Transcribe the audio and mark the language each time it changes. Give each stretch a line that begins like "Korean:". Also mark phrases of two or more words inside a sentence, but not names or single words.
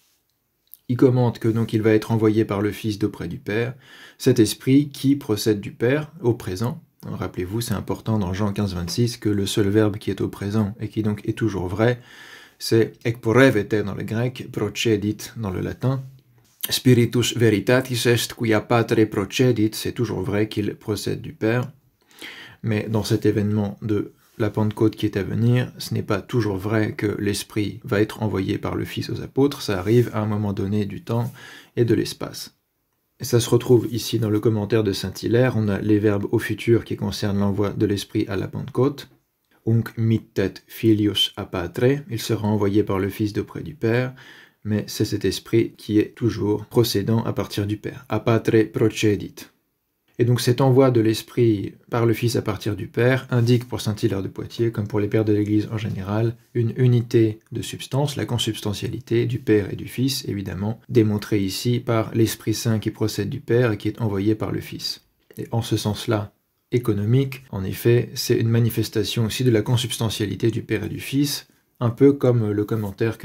French: Il commente que donc il va être envoyé par le Fils d'auprès du Père, cet Esprit qui procède du Père au présent. Rappelez-vous, c'est important dans Jean 15, 26 que le seul verbe qui est au présent et qui donc est toujours vrai, c'est ekporevete dans le grec, procedit dans le latin.
Latin: Spiritus veritatis est qui a patre procedit,
French: c'est toujours vrai qu'il procède du Père. Mais dans cet événement de la Pentecôte qui est à venir, ce n'est pas toujours vrai que l'Esprit va être envoyé par le Fils aux apôtres, ça arrive à un moment donné du temps et de l'espace. Et ça se retrouve ici dans le commentaire de saint Hilaire, on a les verbes au futur qui concernent l'envoi de l'Esprit à la Pentecôte.
Latin: Unc mittet filius a patre,
French: il sera envoyé par le Fils d'auprès du Père, mais c'est cet esprit qui est toujours procédant à partir du Père.
Latin: A patre procedit.
French: Et donc cet envoi de l'Esprit par le Fils à partir du Père indique pour saint Hilaire de Poitiers, comme pour les pères de l'Église en général, une unité de substance, la consubstantialité du Père et du Fils, évidemment, démontrée ici par l'Esprit Saint qui procède du Père et qui est envoyé par le Fils. Et en ce sens-là, économique, en effet, c'est une manifestation aussi de la consubstantialité du Père et du Fils, un peu comme le commentaire que